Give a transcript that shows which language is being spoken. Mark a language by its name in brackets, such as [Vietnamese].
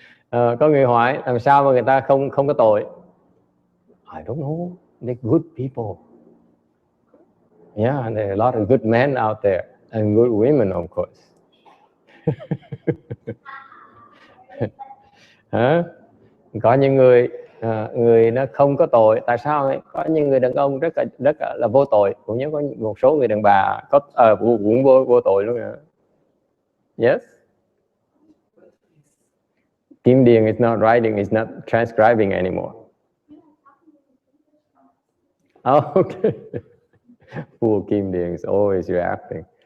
[Vietnamese] Có người hỏi làm sao mà người ta không có tội? [English] I don't know. They're good people. Yeah, and there are a lot of good men out there and good women, of course. [Vietnamese] Có những người nó không có tội. Tại sao? Có những người đàn ông rất là vô tội, cũng như có một số người đàn bà cũng vô tội luôn. [English] Yes. Kim Điền is not writing, is not transcribing anymore. Oh, okay. Poor Kim Điền is always reacting.